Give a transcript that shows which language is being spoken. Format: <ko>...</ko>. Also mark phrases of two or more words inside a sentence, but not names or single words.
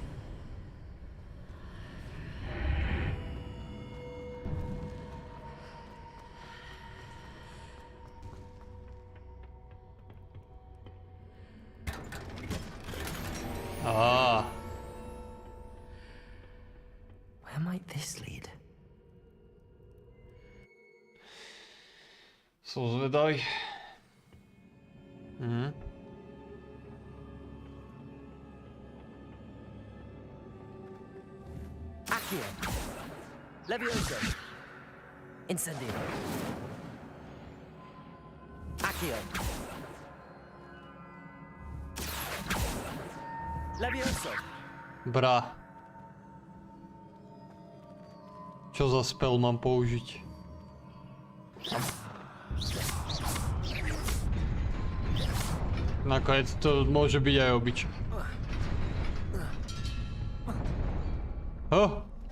<en>Ah. Where might this lead?</en> <sk>Som zvedavý. Accio. Leviosa. Incendio. Accio. Leviosa. Bra. Čo za spell mám použiť? Nakoniec to môže byť aj obyčaj. Oh.</sk>